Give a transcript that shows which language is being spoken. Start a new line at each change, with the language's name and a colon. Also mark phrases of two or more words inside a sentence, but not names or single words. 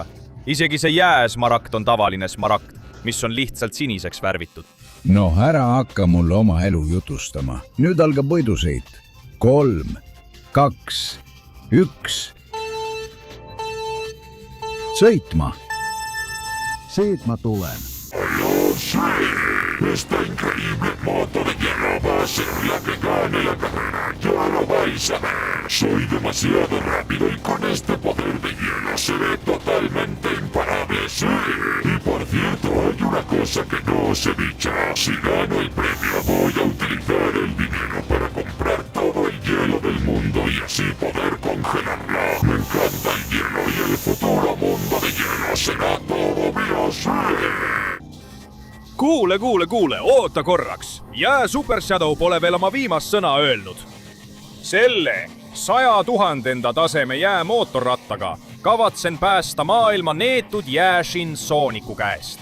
Estonian: Isegi see jääsmaragd on tavaline smaragd, mis on lihtsalt siniseks värvitud. No ära hakka mulle oma elu jutustama. Nüüd algab võidusõit. 3, 2, 1. Sõitma. Siit ma tulen.
Spanish: Esta increíble moto de hielo va a ser la que gane la carrera. Ya lo vais a ver. Soy demasiado rápido y con este poder de hielo seré totalmente imparable. Sí. Y por cierto, hay una cosa que no os he dicho. Si gano el premio, voy a utilizar el dinero para comprar todo el hielo del mundo y así poder congelarlo. Me encanta el hielo y el futuro mundo de hielo será todo mío. Sí.
Estonian: Kuule, oota korraks. Jää Super Shadow pole veel oma viimast sõna öelnud. Selle 100 000 taseme jäämootorrattaga kavatsen päästa maailma neetud jääšin Sooniku käest.